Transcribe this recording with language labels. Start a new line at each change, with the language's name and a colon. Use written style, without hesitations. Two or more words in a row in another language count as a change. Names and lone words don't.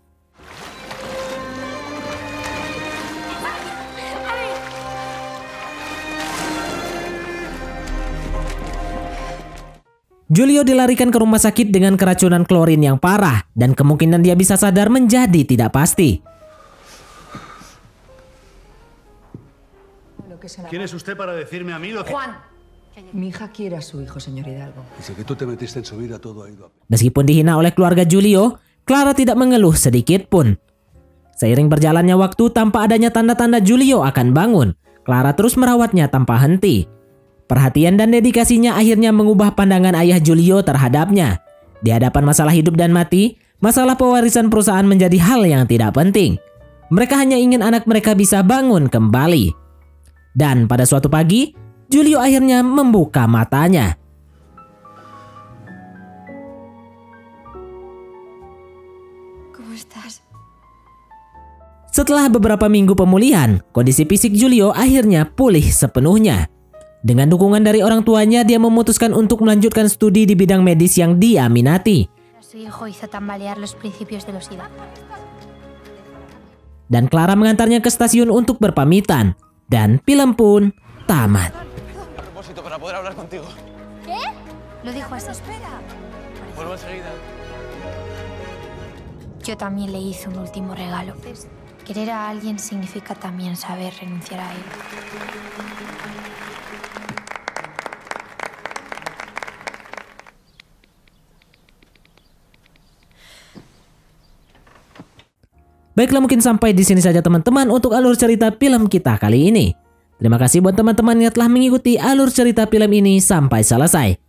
Indonesian: Julio dilarikan ke rumah sakit dengan keracunan klorin yang parah dan kemungkinan dia bisa sadar menjadi tidak pasti.
Spanish: ¿Quién es usted para decirme a mí lo que... Juan, mi hija quiere a su hijo, señor Hidalgo. Desde que tú te metiste en su vida todo ha ido a...
Indonesian: Meskipun dihina oleh keluarga Julio, Clara tidak mengeluh sedikit pun. Seiring berjalannya waktu tanpa adanya tanda-tanda Julio akan bangun, Clara terus merawatnya tanpa henti. Perhatian dan dedikasinya akhirnya mengubah pandangan ayah Julio terhadapnya. Di hadapan masalah hidup dan mati, masalah pewarisan perusahaan menjadi hal yang tidak penting. Mereka hanya ingin anak mereka bisa bangun kembali. Dan pada suatu pagi, Julio akhirnya membuka matanya.
Spanish: ¿Cómo estás?
Indonesian: Setelah beberapa minggu pemulihan, kondisi fisik Julio akhirnya pulih sepenuhnya. Dengan dukungan dari orang tuanya, dia memutuskan untuk melanjutkan studi di bidang medis yang dia minati.
Spanish: Su hijo hizo tambalear los principios de los SIDA.
Indonesian: Dan Clara mengantarnya ke stasiun untuk berpamitan. Dan film pun tamat.
Spanish: A propósito, para poder hablar contigo. Lo dijo así. Espera. Vuelvo enseguida. Yo también le hice un último regalo. Querer a alguien significa también saber renunciar a él.
Indonesian: Baiklah, mungkin sampai di sini saja teman-teman untuk alur cerita film kita kali ini. Terima kasih buat teman-teman yang telah mengikuti alur cerita film ini sampai selesai.